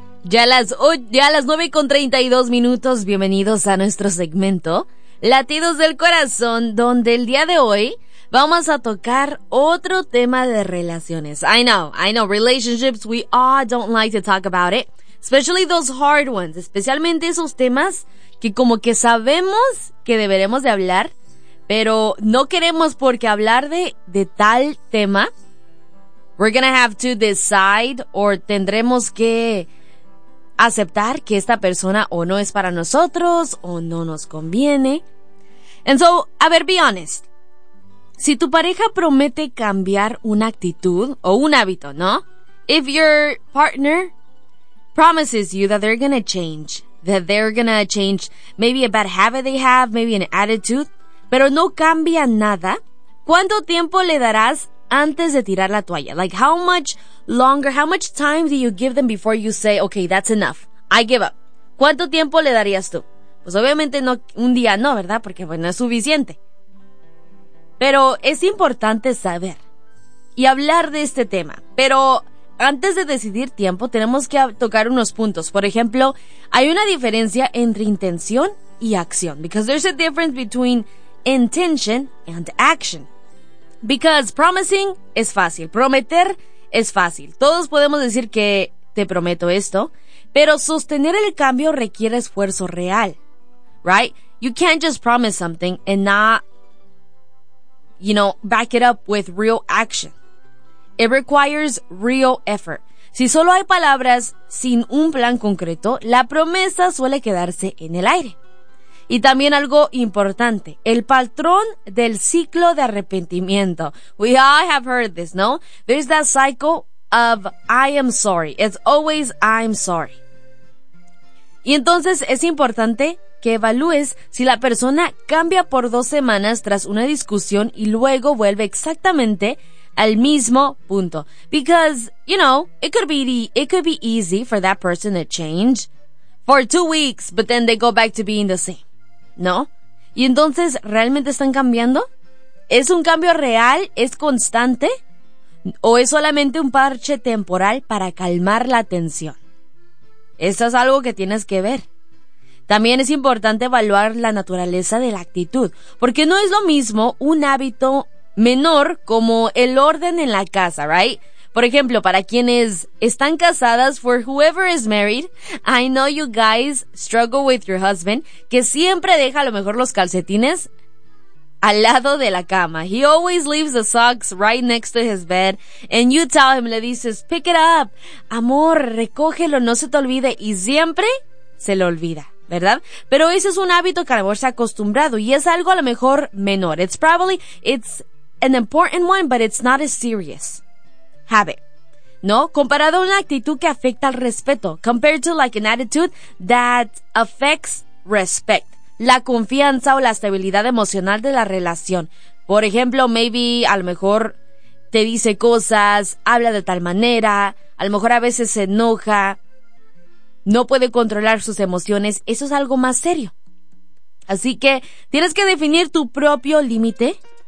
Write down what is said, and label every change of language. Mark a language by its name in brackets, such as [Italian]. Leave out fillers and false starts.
[Spanish] Ya a las 9:32, bienvenidos a nuestro segmento Latidos del Corazón, donde el día de hoy vamos a tocar otro tema de relaciones. [English] I know, relationships, we all don't like to talk about it. [Spanish] Especially those hard ones, especialmente esos temas que como que sabemos que deberemos de hablar, pero no queremos porque hablar de tal tema, [English] we're gonna have to decide [Spanish] or tendremos que aceptar que esta persona o no es para nosotros o no nos conviene. [English] And so, [Spanish] a ver, [English] be honest. [Spanish] Si tu pareja promete cambiar una actitud o un hábito, ¿no? [English] If your partner promises you that they're gonna change, that they're gonna change maybe a bad habit they have, maybe an attitude, [Spanish] pero no cambia nada, ¿cuánto tiempo le darás antes de tirar la toalla? [English] Like, how much longer, how much time do you give them before you say, okay, that's enough, I give up? [Spanish] ¿Cuánto tiempo le darías tú? Pues obviamente no, un día no, ¿verdad? Porque bueno, es suficiente. Pero es importante saber y hablar de este tema. Pero antes de decidir tiempo, tenemos que tocar unos puntos. Por ejemplo, hay una diferencia entre intención y acción. [English] Because there's a difference between intention and action. Because promising [Spanish] es fácil, prometer es fácil. Todos podemos decir que te prometo esto, pero sostener el cambio requiere esfuerzo real, right? [English] You can't just promise something and not, you know, back it up with real action. It requires real effort. [Spanish] Si solo hay palabras sin un plan concreto, la promesa suele quedarse en el aire. Y también algo importante, el patrón del ciclo de arrepentimiento. [English] We all have heard this, no? There's that cycle of I am sorry. It's always I'm sorry. [Spanish] Y entonces es importante que evalúes si la persona cambia por 2 semanas tras una discusión y luego vuelve exactamente al mismo punto. [English] Because, you know, it could be easy for that person to change for 2 weeks, but then they go back to being the same. [Spanish] ¿No? ¿Y entonces realmente están cambiando? ¿Es un cambio real? ¿Es constante? ¿O es solamente un parche temporal para calmar la tensión? Esto es algo que tienes que ver. También es importante evaluar la naturaleza de la actitud, porque no es lo mismo un hábito menor como el orden en la casa, ¿right? Por ejemplo, para quienes están casadas, [English] for whoever is married, I know you guys struggle with your husband, [Spanish] que siempre deja a lo mejor los calcetines al lado de la cama. [English] He always leaves the socks right next to his bed, and you tell him, [Spanish] le dices, [English] pick it up, amor, [Spanish] recógelo, no se te olvide, y siempre se le olvida, ¿verdad? Pero ese es un hábito que a lo mejor se ha acostumbrado, y es algo a lo mejor menor. [English] It's an important one, but it's not as serious habit, ¿no? [Spanish] Comparado a una actitud que afecta al respeto. [English] Compared to like an attitude that affects respect. [Spanish] La confianza o la estabilidad emocional de la relación. Por ejemplo, maybe a lo mejor te dice cosas, habla de tal manera, a lo mejor a veces se enoja, no puede controlar sus emociones. Eso es algo más serio. Así que tienes que definir tu propio límite.